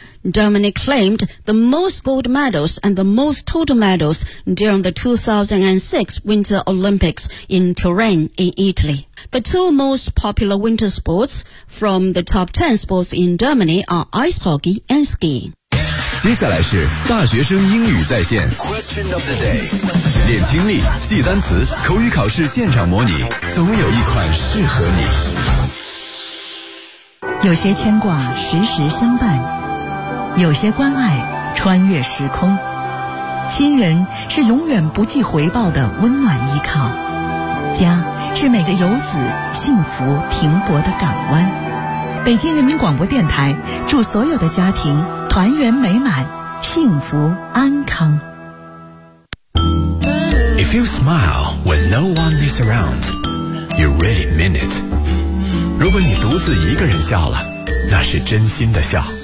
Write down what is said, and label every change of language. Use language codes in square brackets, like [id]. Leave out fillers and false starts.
[en] Germany claimed the most gold medals and the most total medals during the 2006 Winter Olympics in Turin in Italy. The two most popular winter sports from the top 10 sports in Germany are ice hockey and skiing. [zh] 接下来是大学生英语在线 [en] Question of the day. [zh] 练听力，记单词，口语考试现场模拟，总有一款适合你。有些牵挂，时时相伴。有些关爱穿越时空，亲人是永远不计回报的温暖依靠，家是每个游子幸福停泊的港湾。北京人民广播电台祝所有的家庭团圆美满，幸福安康。 [en] If you smile when no one is around, you really mean it. [zh] 如果你独自一个人笑了，那是真心的笑。